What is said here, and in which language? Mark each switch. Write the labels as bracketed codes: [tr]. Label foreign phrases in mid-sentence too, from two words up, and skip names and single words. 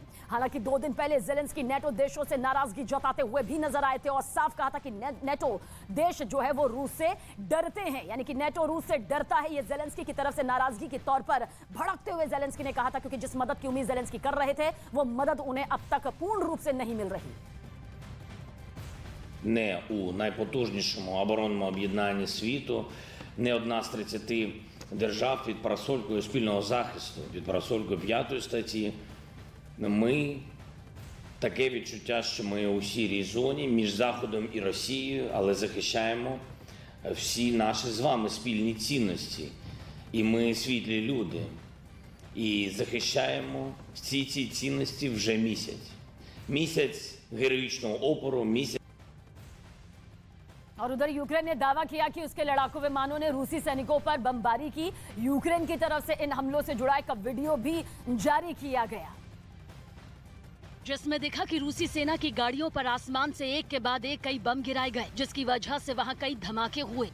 [hi] हालांकि 2 दिन पहले ज़ेलेंस्की नेटो देशों से नाराजगी जताते हुए भी नजर आए थे और साफ कहा था कि नेटो देश जो है वो रूस से डरते हैं, यानी कि नेटो रूस से डरता है। ये ज़ेलेंस्की की तरफ से नाराजगी के तौर पर भड़कते हुए ज़ेलेंस्की ने कहा था, क्योंकि जिस मदद की उम्मीद ज़ेलेंस्की कर रहे थे वो मदद उन्हें अब तक पूर्ण रूप से नहीं मिल रही। [uk] Не у найпотужнішому оборонному об'єднанні світу, не одна з 30 держав під парасолькою спільного захисту, під парасолькою 5 статті. Ми таке відчуття, що ми у сірій зоні між Заходом і Росією, але захищаємо всі наші з вами спільні цінності. І ми світлі люди. І захищаємо всі ці цінності вже місяць. Місяць героїчного опору, місяць. [hi] और उधर यूक्रेन ने दावा किया कि उसके लड़ाकू विमानों ने रूसी सैनिकों पर बमबारी की। यूक्रेन की तरफ से इन हमलों से जुड़ा एक वीडियो भी जारी किया गया, जिसमें दिखा कि रूसी सेना की गाड़ियों पर आसमान से एक के बाद एक कई बम गिराए गए, जिसकी वजह से वहां कई धमाके हुए।